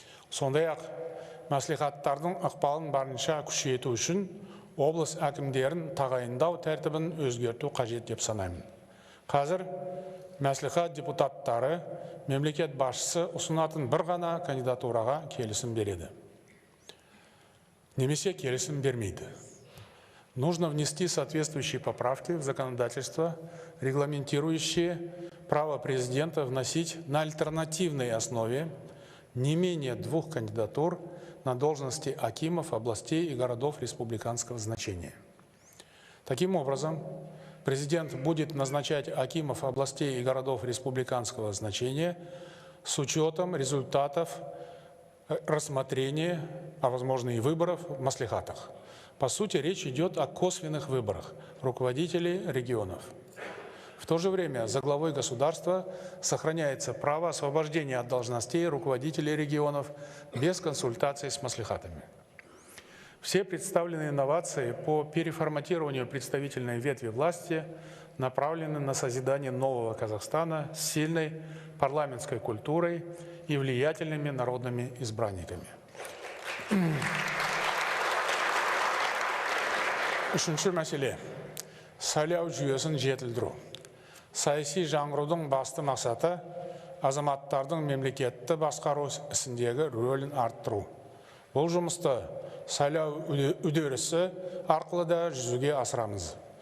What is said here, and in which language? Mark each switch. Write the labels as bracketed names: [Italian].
[Kazakh] Сондай-ақ мәслихаттардың ықпалын барынша күшейту үшін облыс әкімдерін тағайындау тәртібін өзгерту қажет деп санаймын. Қазір мәслихат депутаттары мемлекет басшысы ұсынатын бір ғана кандидатураға келісім береді. Немесе келісім бермейді. [Russian] Нужно внести соответствующие поправки в законодательство, регламентирующие право президента вносить на альтернативной основе не менее 2 кандидатур на должности акимов областей и городов республиканского значения. Таким образом, президент будет назначать акимов областей и городов республиканского значения с учетом результатов рассмотрения, а возможно и выборов в маслихатах. По сути, речь идет о косвенных выборах руководителей регионов. В то же время за главой государства сохраняется право освобождения от должностей руководителей регионов без консультаций с маслихатами. Все представленные инновации по переформатированию представительной ветви власти направлены на созидание нового Казахстана с сильной парламентской культурой и влиятельными народными избранниками. [Kazakh] Үшінші мәселе – сайлау жүйесін жетілдіру. Саяси жаңғырудың басты мақсаты азаматтардың мемлекетті басқару ісіндегі рөлін арттыру. Бұл жұмысты сайлау үдерісі арқылы да жүзеге асырамыз.